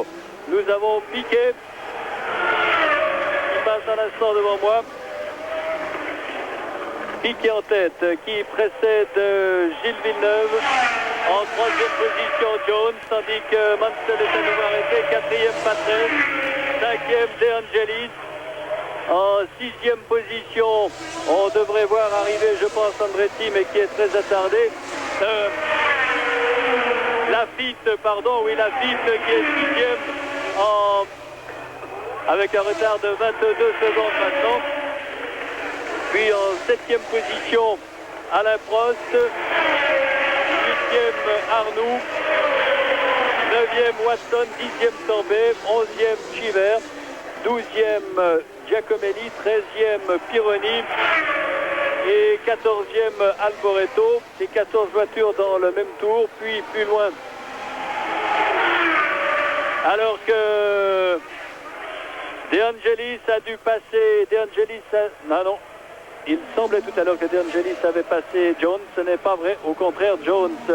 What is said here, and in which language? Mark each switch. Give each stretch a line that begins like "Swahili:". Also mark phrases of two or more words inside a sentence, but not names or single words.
French: Nous avons Piquet qui passe un instant devant moi. Piquet en tête, qui précède Gilles Villeneuve. En 3e position, Jones, tandis que Mansell est à nouveau arrêté. 4e, Patrese. 5e, De Angelis. En 6e position, on devrait voir arriver, je pense, Andretti, mais qui est très attardé. Lafitte, pardon, oui, Lafitte qui est 6e avec un retard de 22 secondes maintenant. Puis en 7e position, Alain Prost. 8e, Arnoux. 9e, Watson. 10e, Tambay. 11e, Chiver. 12e, Giacomelli. 13e, Pironi. Et 14e, Alboreto. Les 14 voitures dans le même tour, puis plus loin. Alors que De Angelis a dû passer. De Angelis a... Non. Il semblait tout à l'heure que De Angelis avait passé Jones. Ce n'est pas vrai. Au contraire, Jones...